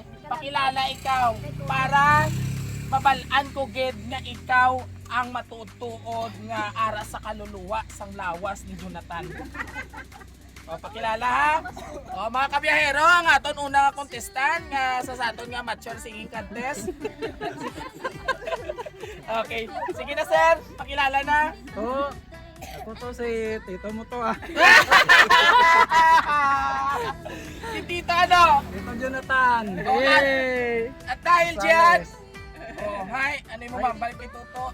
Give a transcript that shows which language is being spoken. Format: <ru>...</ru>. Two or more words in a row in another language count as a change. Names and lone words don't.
<hil>Pakilala ikaw para mabalaan ko gid nga ikaw ang matuod-tuod nga ara sa kaluluwa sang lawas ni Jonathan. O, pakilala ha. O, mga kabiyahero, ang aton unang contestant nga sa aton nga</hil> <en>mature singing contest.</en> <hil>Okay, sige na sir, pakilala na. Oo. Ako to si tito mo to ah. Si Tito ano? Tito Jonathan. Okay.</hil> <tl>At dahil dyan, oh, hi, ano yung mababalik kay Toto?</tl>